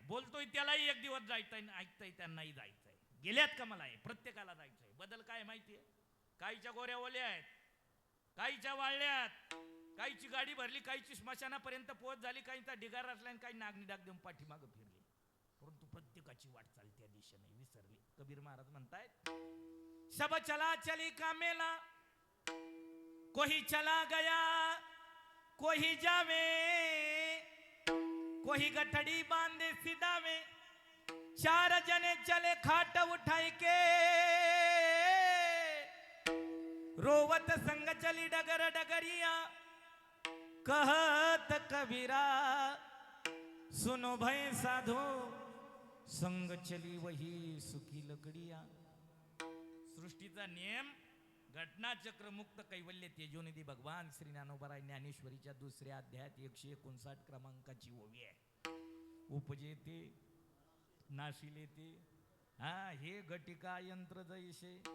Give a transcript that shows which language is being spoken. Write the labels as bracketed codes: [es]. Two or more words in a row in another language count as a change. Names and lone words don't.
[mr] बोलतोय त्यालाही एक दिवस जायचंय, ऐकताय त्यांनाही जायचंय. गेल्यात कमलाय, प्रत्येकाला जायचंय. बदल काय माहितीये? काहीच्या गोऱ्या ओल्या आहेत, काहीच्या वाळल्यात, काहीची गाडी भरली, काहीची स्मशानापर्यंत पोहोच झाली, काहीचा ढिगार असला आणि काही नागणी डाग देऊन पाठीमागं फिरली. परंतु प्रत्येकाची वाटचाल त्या दिशेने विसरली. कबीर महाराज म्हणतायत, [hi] सब चला चली का मेला, कोही चला गया कोही जावे, कोही गठड़ी बांधे सिदावे, 4 जने चले खाट उठाई के, रोवत संग चली डगर डगरिया, कहत कबीरा सुनो भय साधो, संग चली वही सुखी लकड़िया. [mr] सृष्टीचा नियम, घटनाचक्र मुक्त कैवल्य तेजोनिधी भगवान श्री ज्ञानोबराय ज्ञानेश्वरीच्या 2ऱ्या अध्यायात 159 क्रमांकाची ओवी आहे. उपजेते नाशिले ते, हा, हे घटिका यंत्र जैसे.